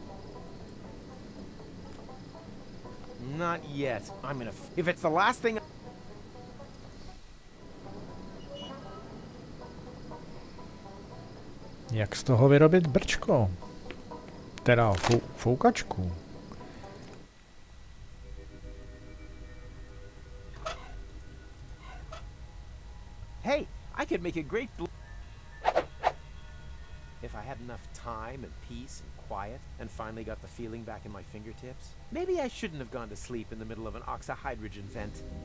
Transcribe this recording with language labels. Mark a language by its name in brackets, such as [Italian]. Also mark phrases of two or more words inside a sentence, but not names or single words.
[English] Not yet. I'm gonna... If it's the last thing... [Czech] Jak z toho vyrobit brčko? Teda foukačku. [English] Hey, I could make a great... If I had enough time and peace and quiet and finally got the feeling back in my fingertips, maybe I shouldn't have gone to sleep in the middle of an octahydrogen vent.